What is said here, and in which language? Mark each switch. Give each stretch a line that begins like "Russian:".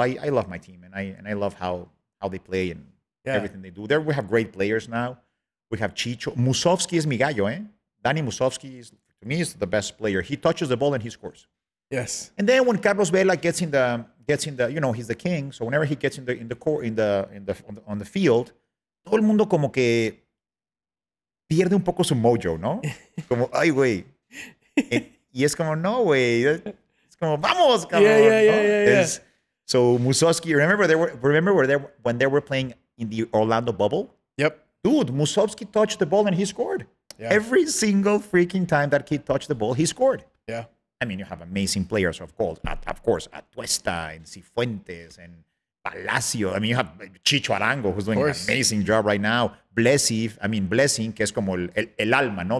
English: I love my team, and I love how they play and everything they do. There we have great players now. We have Chicho. Musovski is
Spanish: mi gallo, eh?
English: Danny Musovski to me is the best player. He touches the ball and he scores. Yes. And then when Carlos Vela gets in the he's the king. So whenever he gets on the field,
Spanish: todo el mundo como que pierde un poco su mojo, ¿no? Como, ay, güey. Y es como, no, güey. Es como, vamos, cabrón.
English: Yeah. So Musovski, remember when they were playing in the Orlando bubble? Yep. Dude, Musovski touched the ball and he scored. Yeah. Every single freaking time that kid touched the ball, he scored. Yeah. I mean, you have amazing players, of course, Atuesta and Cifuentes and Palacio. I mean, you have Chicho Arango, who's doing an amazing job right now.
Spanish: Blessing, que es como el alma, ¿no?